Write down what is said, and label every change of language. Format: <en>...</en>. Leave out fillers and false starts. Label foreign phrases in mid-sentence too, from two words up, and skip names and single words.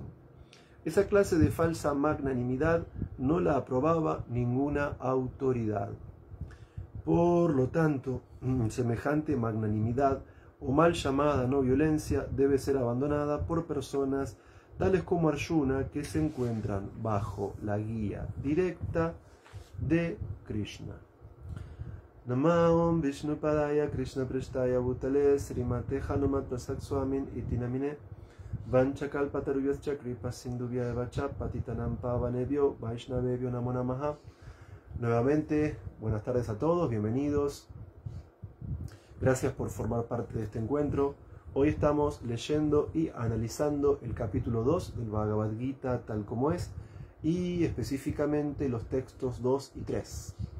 <es>Esa clase de falsa magnanimidad no la aprobaba ninguna autoridad. Por lo tanto, semejante magnanimidad o mal llamada no violencia debe ser abandonada por personas tales como Arjuna, que se encuentran bajo la guía directa de Krishna.</es> <sa>Namaom Vishnupadaya Krishna Prestaya Bhutale Srimate Hanumat Prasad Swamin Itinamine Vanchakalpataruyascha Kripa Sindhuvya Evacha Patitanam Pavanebhyo Vaishnavebhyo Namo Namaha.</sa> <es>Nuevamente, buenas tardes a todos, bienvenidos. Gracias por formar parte de este encuentro. Hoy estamos leyendo y analizando el capítulo 2 del Bhagavad Gita tal como es, y específicamente los textos 2 y 3.</es>